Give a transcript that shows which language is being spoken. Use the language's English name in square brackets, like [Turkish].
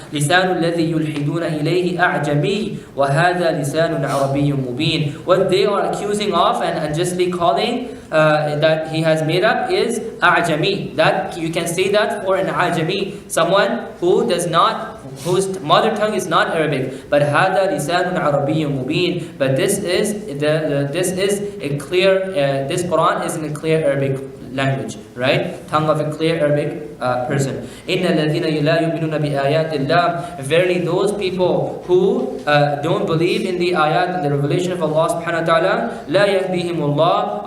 [Arabic] لِسَانُ الَّذِي يُلْحِدُونَ إِلَيْهِ أَعْجَمِيٌّ وَهَذَا لِسَانٌ عَرَبِيٌّ مُبِينٌ. [English] What they are accusing of and unjustly calling that he has made up is A'jami. That you can say that for an A'jami, someone whose mother tongue is not Arabic. [Arabic] But هَذَا لِسَانٌ عَرَبِيٌّ مُبِينٌ. [English] But this is a clear. This Quran is in a clear Arabic language, right? Tongue of a clear Arabic person. [Arabic] إِنَّ الَّذِينَ لَا يُؤْمِنُونَ بِآيَاتِ اللَّهِ. [English] Verily those people who don't believe in the ayat and the revelation of Allah subhanahu wa ta'ala, [Arabic] لَا يَهْدِيهِمُ اللَّهِ.